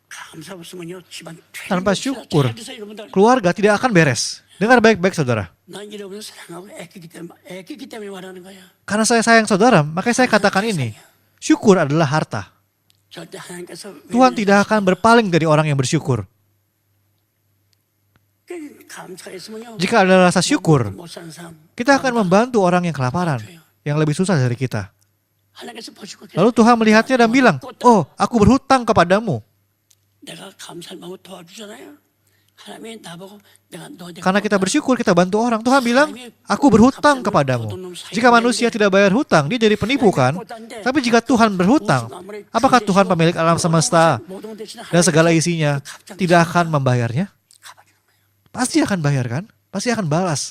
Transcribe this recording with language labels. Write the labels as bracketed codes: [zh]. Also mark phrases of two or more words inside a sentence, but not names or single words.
[ko] 감사 없으면요 집안 [id] Tanpa [ko] 잘 [id] syukur, [ko] 돼서 여러분들 [id] keluarga tidak akan beres. Dengar baik-baik saudara. [ko] 난 여러분을 사랑하고 애끼기 때문에 말하는 거야. [id] Karena saya sayang saudara, makanya saya katakan ini. Syukur adalah harta. [ko] 절대 하나님께서 [id] Tuhan tidak akan berpaling dari orang yang bersyukur. [ko] 감사했으면요 [id] Jika ada rasa syukur, [ko] 못 사는 사람 [id] kita akan membantu orang yang kelaparan, yang lebih susah dari kita. [ko] 하나님께서 보시고 [id] Lalu Tuhan melihatnya dan bilang, "Oh, aku berhutang kepadamu." [ko] 내가 감사를 마음으로 도와주잖아요. 하나님이 나보고 내가 너한테 [id] Karena kita bersyukur, kita bantu orang. Tuhan bilang, "Aku berhutang kepadamu." Jika manusia tidak bayar hutang, dia jadi penipu kan? Tapi jika Tuhan berhutang, apakah Tuhan pemilik alam semesta dan segala isinya tidak akan membayarnya? Pasti akan bayar kan? Pasti akan balas.